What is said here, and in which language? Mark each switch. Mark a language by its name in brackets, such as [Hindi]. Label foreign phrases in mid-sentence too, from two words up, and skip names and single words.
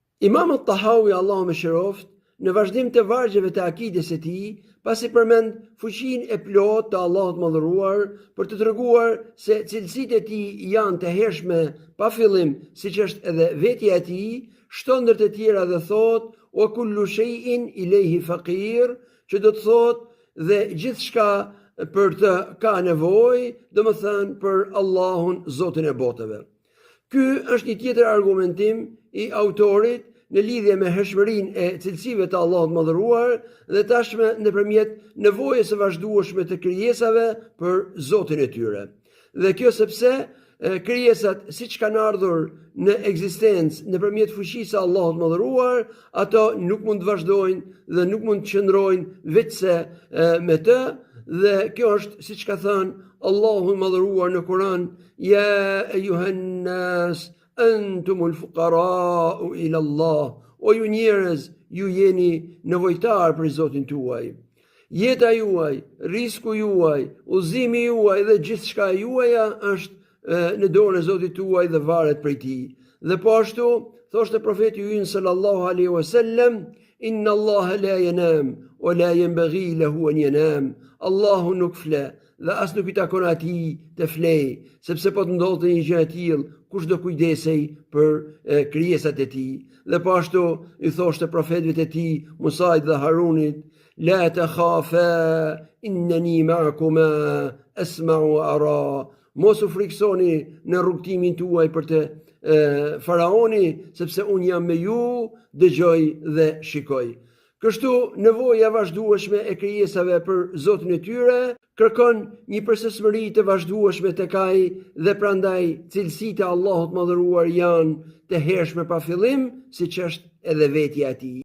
[Albanian] Imam Tahawi, Allahu më shëroft, në vazhdim të vargjeve të akides së tij, pasi përmend fuqinë e plotë të Allahut Madhëruar për të treguar se cilësitë e tij janë të hershme pa fillim, siç është edhe vetja e tij, shton ndër të tjera dhe thot: [Arabic] "وكل شيء إليه فقير", [Albanian] që do të thot dhe gjithçka për të ka nevojë, domethënë për Allahun, Zotin e botëve. Ky është një tjetër argumentim i autorit në lidhje me hershmërinë e cilësive të Allahut Madhëruar dhe tashmë nëpërmjet nevojës së vazhdueshme të krijesave për Zotin e tyre. Dhe kjo sepse krijesat siç kanë ardhur në ekzistencë nëpërmjet fuqisë së Allahut Madhëruar, ato nuk mund të vazhdojnë dhe nuk mund të qëndrojnë veçse me të, dhe kjo është siç ka thënë Allahu Madhëruar në Kur'an: [Arabic] "يا أيها الناس أنتم الفقراء إلى الله", [Albanian] o ju njerëz, ju jeni nevojtar për Zotin tuaj. Jeta juaj, risku juaj, udhëzimi juaj dhe gjithçka juaja është në dorën e Zotit tuaj dhe varet prej tij. Dhe po ashtu thoshte profeti ynë [Arabic] صلى الله عليه وسلم: "إن الله لا ينام ولا ينبغي له أن ينام." [Albanian] Allahu nuk fle dhe as nuk i takon atij të flej, sepse po të ndodhte një gjë e tillë, kush do kujdesej për krijesat e tij. Dhe po ashtu i thoshte profetëve të tij, Musait dhe Harunit: [Arabic] "لا تخافا إنني معكما أسمع وأرى." [Albanian] Mos u friksoni në rrugtimin tuaj për të faraoni, sepse unë jam me ju, dëgjoj dhe shikoj. Kështu nevoja vazhdueshme e krijesave për Zotin e tyre kërkon një përsosmëri të vazhdueshme tek ai, dhe prandaj cilësitë e Allahut Madhëruar janë të hershme pa fillim, siç është edhe vetja e tij.